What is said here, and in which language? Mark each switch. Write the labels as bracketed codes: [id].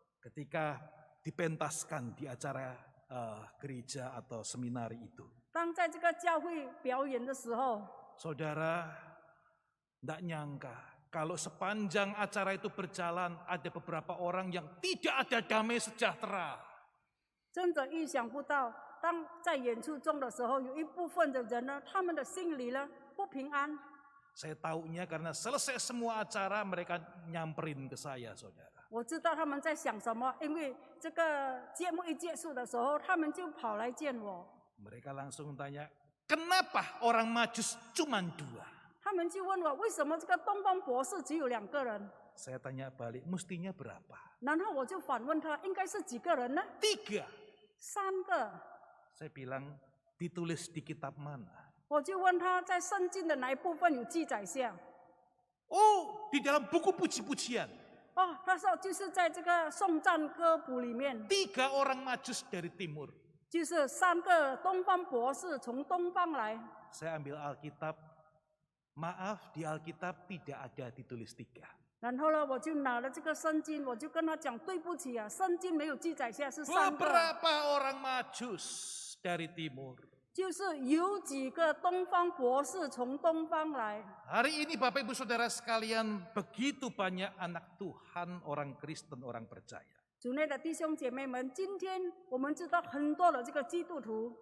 [id] Ketika dipentaskan di acara gereja atau seminari itu. [zh] 当在这个教会表演的时候， [id] Saudara, tidak nyangka kalau sepanjang acara itu berjalan ada beberapa orang yang tidak ada damai sejahtera. [zh] 真的意想不到，当在演出中的时候，有一部分的人呢，他们的心里呢不平安。 [id] Saya tahunya karena selesai semua acara mereka nyamperin ke saya, saudara. [zh] 我知道他们在想什么，因为这个节目一结束的时候，他们就跑来见我， [id] Mereka langsung tanya, kenapa orang Majus cuma 2? [zh] 他们就问我为什么这个东方博士只有2个人， [id] Saya tanya balik, mestinya berapa? [zh] 然后我就反问他，应该是几个人呢？ [id] 3. [zh] 3个。 [id] Saya bilang, ditulis di kitab mana? [zh] 我就问他在圣经的哪一部分有记载下？ [id] Oh, di dalam buku puji-pujian. [zh] 哦，他说就是在这个颂赞歌谱里面， [id] 3 orang Majus dari timur. [zh] 就是3个东方博士从东方来。 [id] Saya ambil Alkitab. Maaf, di Alkitab tidak ada ditulis 3. [zh] 然后呢，我就拿了这个圣经，我就跟他讲，对不起啊，圣经没有记载下是3个， [id] Beberapa orang Majus dari timur. [zh] 就是有几个东方博士从东方来。 [id] Hari ini Bapak Ibu Saudara sekalian, begitu banyak anak Tuhan, orang Kristen, orang percaya. [zh] 主内的弟兄姐妹们，今天我们知道很多的这个基督徒，